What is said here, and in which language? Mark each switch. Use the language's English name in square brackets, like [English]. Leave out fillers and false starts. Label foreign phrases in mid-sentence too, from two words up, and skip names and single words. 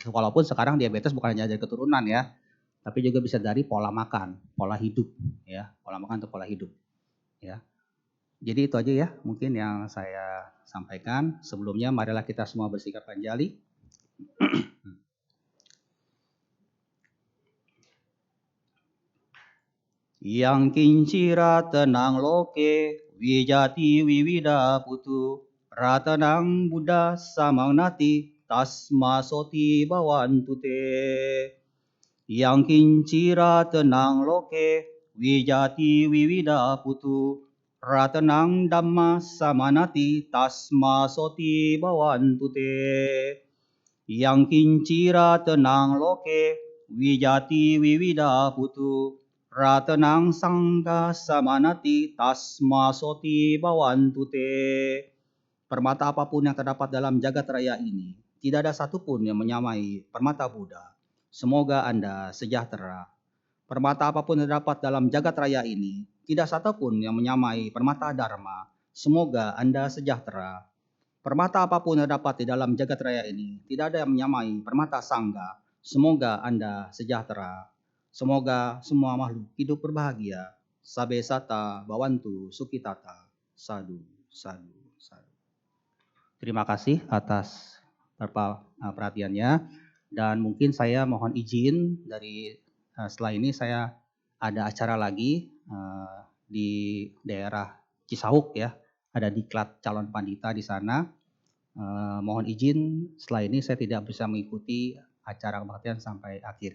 [Indonesian] Walaupun sekarang diabetes bukan hanya dari keturunan ya, tapi juga bisa dari pola makan, pola hidup ya, pola makan atau pola hidup ya. Jadi itu aja ya mungkin yang saya sampaikan. Sebelumnya marilah kita semua bersikap anjali. [Pali] Yang kincira tenang loke, wijati wiwida putu, ratanang buddha samang nati, tasma soti bawantute. Yang kincira tenang loke, wijati wiwida putu, ratanang dhamma samanati, tasma soti bawantute. Yang kincira tenang loke, wijati wiwida putu, ratanang sangga samanati, tasma soti bawantute. [Indonesian] Permata apapun yang terdapat dalam jagat raya ini, tidak ada satupun yang menyamai permata Buddha. Semoga Anda sejahtera. Permata apapun yang terdapat dalam jagat raya ini, tidak satupun yang menyamai permata Dharma. Semoga Anda sejahtera. Permata apapun yang dapat di dalam jagat raya ini, tidak ada yang menyamai permata Sangga. Semoga Anda sejahtera. Semoga semua makhluk hidup berbahagia. [Pali] Sabe sata bawantu sukitata. Sadu, sadu, sadu. [Indonesian] Terima kasih atas perhatiannya. Dan mungkin saya mohon izin dari setelah ini saya ada acara lagi di daerah Cisauk ya. Ada diklat calon pandita di sana. Mohon izin setelah ini saya tidak bisa mengikuti acara kebaktian sampai akhir.